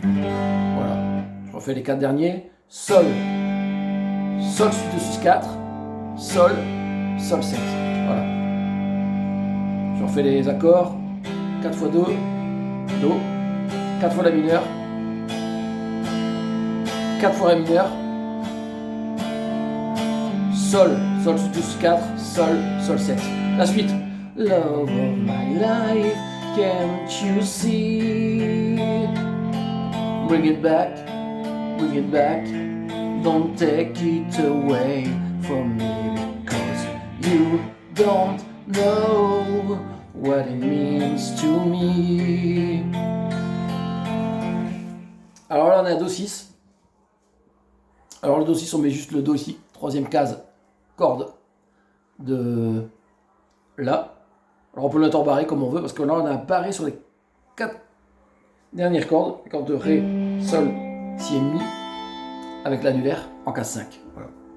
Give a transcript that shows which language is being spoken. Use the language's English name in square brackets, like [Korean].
[French] Voilà. Je refais les 4 derniers. Sol, Sol sus 2 sus 4, Sol, Sol 7. Voilà. Je refais les accords. 4 fois Do, Do, 4 fois La mineur, 4 fois Ré mineur, Sol, Sol sus 2 sus 4, Sol, Sol 7. La suite. [English] Love of my life, can't you see? Bring it back, don't take it away from me, because you don't know what it means to me. [French] Alors là on a un Do 6. Alors le Do 6 on met juste le Do ici, troisième case, corde de La. Alors on peut le mettre en barré comme on veut, parce que là on a un barré sur les 4 dernières cordes, les cordes de Ré, Sol, Si et Mi, avec l'annulaire en case 5. Voilà.